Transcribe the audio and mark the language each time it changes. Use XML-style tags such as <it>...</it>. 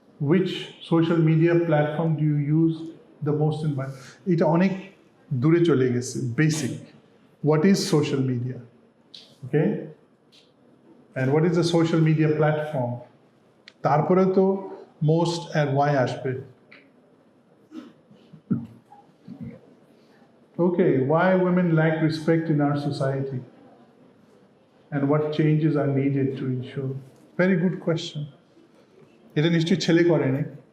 <en>Which social media platform do you use the most in?</en> <bn>এটা অনেক দূরে চলে গেছে।</bn> <en>Basic. What is social media? Okay? And what is a social media platform?</en> <bn>তারপরে তো</bn> <en>most and why</en> <bn>আসবে।</bn> <en>Okay, why women lack respect in our society? And what changes are needed to ensure? Very good question.</en> <bn>এটা নিশ্চয়ই ছেলে করেনি।</bn>